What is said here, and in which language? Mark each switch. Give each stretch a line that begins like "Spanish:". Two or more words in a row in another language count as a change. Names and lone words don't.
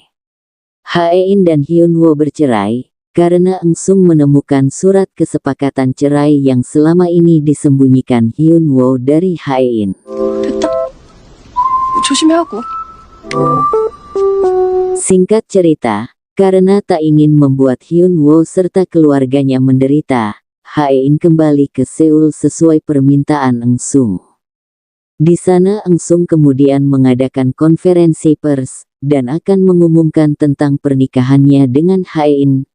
Indonesian: Hae-in dan Hyun-woo bercerai, karena Eun-sung menemukan surat kesepakatan cerai yang selama ini disembunyikan Hyun-woo dari Hae-in.
Korean: 됐다. 조심해 하고.
Indonesian: Singkat cerita, Karena tak ingin membuat Hyun Woo serta keluarganya menderita, Hae-in kembali ke Seoul sesuai permintaan Eng Sung. Di sana Eng Sung kemudian mengadakan konferensi pers, dan akan mengumumkan tentang pernikahannya dengan Hae-in.